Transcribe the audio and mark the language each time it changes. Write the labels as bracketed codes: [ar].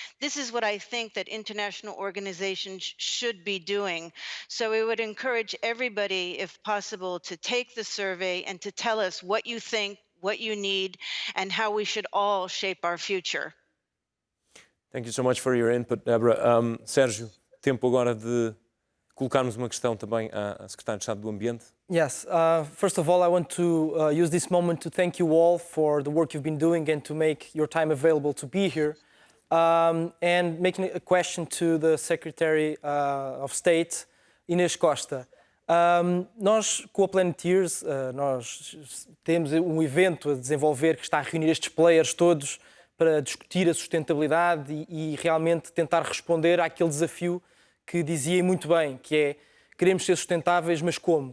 [en] This is what I think that international organizations should be doing. So we would encourage everybody, if possible, to take the survey and to tell us what you think, what you need, and how we should all shape our future. Thank you so much for your input, Deborah. [pt] Sérgio, tempo agora de colocarmos uma questão também à Secretária de Estado do Ambiente. [en] Yes, first of all, I want to use this moment to thank you all for the work you've been doing and to make your time available to be here. And making a question to the Secretary of State, Inês Costa. [pt] Nós, com a Planeteers, nós temos um evento a desenvolver que está a reunir estes players todos para discutir a sustentabilidade e realmente tentar responder àquele desafio que dizia muito bem, que é, queremos ser sustentáveis, mas como?